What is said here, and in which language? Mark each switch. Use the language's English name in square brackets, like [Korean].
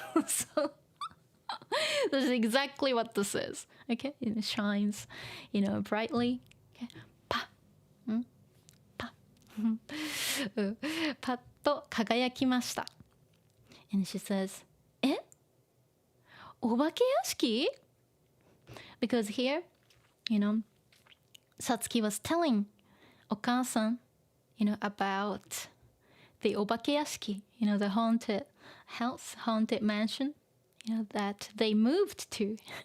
[English] So this is exactly what this is. Okay? It shines, brightly. Okay? [Japanese] パパパッと輝きました。 [English] And she says, お化け屋敷? Because here, Satsuki was telling お母さん, about the お化け屋敷, the haunted house, haunted mansion, that they moved to.